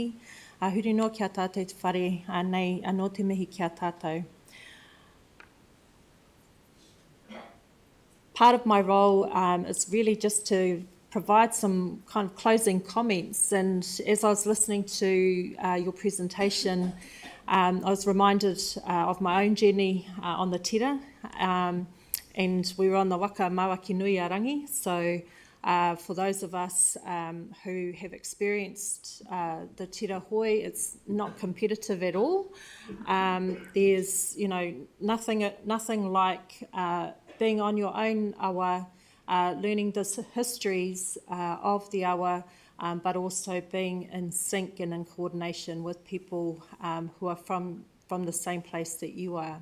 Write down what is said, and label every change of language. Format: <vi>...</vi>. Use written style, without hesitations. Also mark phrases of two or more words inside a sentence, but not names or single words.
<mi>Huri noa ki a tātou te whare, nei anō te mihi ki a tātou.</mi> <en>Part of my role is really just to provide some kind of closing comments, and as I was listening to your presentation, I was reminded of my own journey on the tira, and we were on the waka mawaki nui a rangi, so for those of us who have experienced the</en> <mi>tira hoi,</mi> <en>it's not competitive at all. There's, nothing like being on your own awa, learning the histories of the awa, but also being in sync and in coordination with people who are from the same place that you are.</en>